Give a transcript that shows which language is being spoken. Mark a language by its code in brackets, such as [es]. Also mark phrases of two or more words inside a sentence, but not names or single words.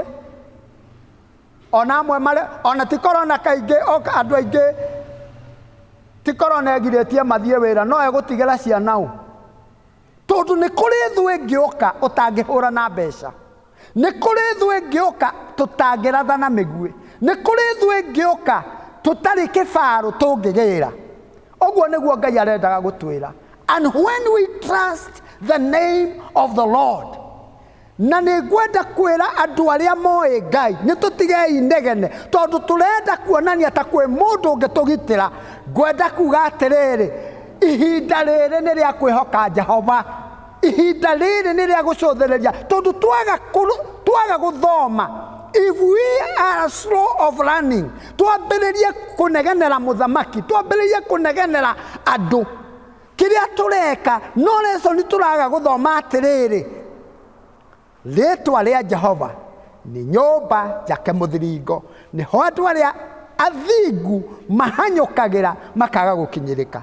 [ki] Ona amwe ona ti korona kaingĩ andũ aingĩ ti korona egirĩtie mathiĩ wĩra, no egũtigĩra ciana ũ. Tondũ nĩ kũrĩ thũ ĩngĩũka ũtangĩhũra na mbeca, nĩ kũrĩ thũ ĩngĩũka tũtangĩratha na mĩguĩ, nĩ kũrĩ thũ ĩngĩũka tũtarĩ kĩbarũ tũngĩgĩra. Ũguo nĩguo Ngai arendaga gũtwĩra. [en] And when we trust the name of the Lord, [ki] na nĩ ngwenda kwĩra andũ arĩa moĩ Ngai nĩ tũtigei inegene, tondũ tũrenda kuonania ta kwĩ mũndũ ũngĩtũgitĩra. Ngwenda kuga atĩrĩrĩ, ihinda rĩrĩ nĩ rĩa kwĩhoka Jehova, ihinda rĩrĩ nĩ rĩa gũcũthĩrĩria, tondũ twaga gũthoma, [en] if we are slow of learning, [ki] twambĩrĩrie kũnegenera mũthamaki, twambĩrĩrie kũnegenera andũ, kĩrĩa tũreka no lesson tũraga gũthoma atĩrĩrĩ, rĩtwa rĩa Jehova nĩ nyũmba njake mũthiringo, nĩho andũ arĩa athingu mahanyũkagĩra makaga gũkinyĩrĩka.